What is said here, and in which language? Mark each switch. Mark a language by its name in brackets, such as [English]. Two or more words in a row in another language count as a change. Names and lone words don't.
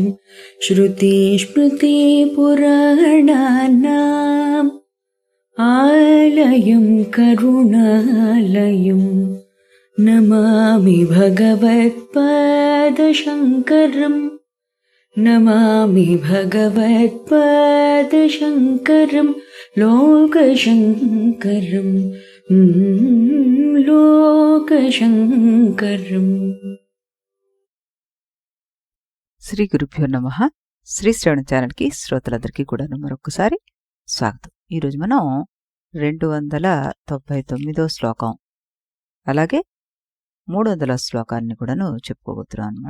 [Sanskrit] श्रुतिस्मृतिपुराणानाम् आलयं करुणालयम् नमामि भगवत्पादशङ्करम् नमामि भगवत्पादशङ्करं लोकशङ्करम् लोकशङ्करम्। శ్రీ గురుభ్యో నమః. [Telugu] శ్రీ శ్రవణ ఛానల్కి శ్రోతలందరికీ కూడా మరొకసారి స్వాగతం. ఈరోజు మనం 299వ శ్లోకం అలాగే 300వ శ్లోకాన్ని కూడాను చెప్పుకోబోతున్నాం అన్నమాట.